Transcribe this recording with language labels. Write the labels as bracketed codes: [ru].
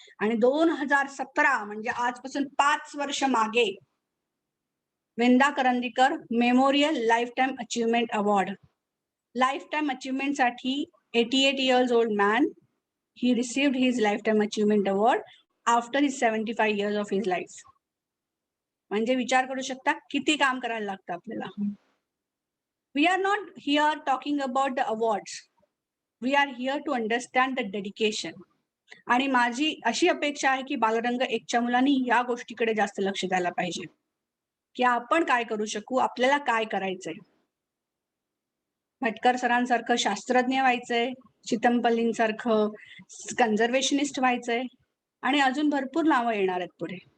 [mr] आणि 2017 म्हणजे आजपासून 5 वर्ष मागे Vinda Karandikar memorial life time achievement award, life time achievement साठी [en] 88 years old man, he received his lifetime achievement award after his 75 years of his life. [mr] म्हणजे विचार करू शकता किती काम करायला लागतं आपल्याला. [en] We are not here talking about the awards. We are here to understand the dedication. [mr] आणि माझी अशी अपेक्षा आहे की बालरंग 1च्या मुलांनी या गोष्टीकडे जास्त लक्ष द्यायला पाहिजे, की आपण काय करू शकू, आपल्याला काय करायचंय. भटकर सरांसारखं शास्त्रज्ञ व्हायचंय, चितमपल्लींसारखं कन्झर्वेशनिस्ट व्हायचंय, आणि अजून भरपूर नावं येणार आहेत पुढे.